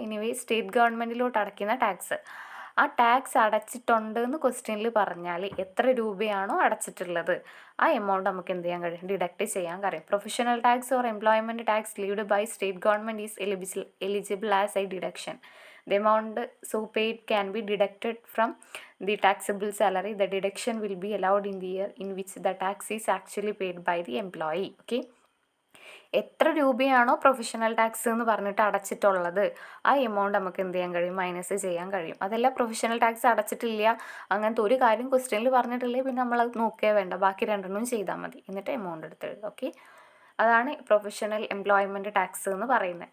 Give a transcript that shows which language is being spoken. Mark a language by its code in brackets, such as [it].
[ml] Anyway state ഗവൺമെൻറ്റിലോട്ട് അടയ്ക്കുന്ന tax, ആ tax അടച്ചിട്ടുണ്ട് എന്ന് ക്വസ്റ്റ്യനിൽ പറഞ്ഞാൽ എത്ര രൂപയാണോ അടച്ചിട്ടുള്ളത് ആ എമൗണ്ട് നമുക്ക് എന്ത് ചെയ്യാൻ കഴിയും, ഡിഡക്റ്റ് ചെയ്യാൻ കഴിയും. [en] Professional tax or employment tax levied by state government is eligible as a deduction. The amount so paid can be deducted from the taxable salary. The deduction will be allowed in the year in which the tax is actually paid by the employee. [ml] Okay, എത്ര രൂപയാണോ professional tax എന്ന് പറഞ്ഞിട്ട് അടച്ചിട്ടുള്ളത് ആ amount നമുക്ക് എന്ത് ചെയ്യാൻ കഴിയും, minus ചെയ്യാൻ കഴിയും. അതല്ല പ്രൊഫഷണൽ ടാക്സ് അടച്ചിട്ടില്ല, അങ്ങനത്തെ ഒരു കാര്യം ക്വസ്റ്റ്യനിൽ പറഞ്ഞിട്ടില്ലേ, പിന്നെ നമ്മളത് നോക്കുകയോ വേണ്ട, ബാക്കി രണ്ടെണ്ണം ചെയ്താൽ മതി, എന്നിട്ട് എമൗണ്ട് എടുത്തെഴുതുക. ഓക്കെ, അതാണ് പ്രൊഫഷണൽ എംപ്ലോയ്മെൻറ്റ് ടാക്സ് എന്ന് പറയുന്നത്.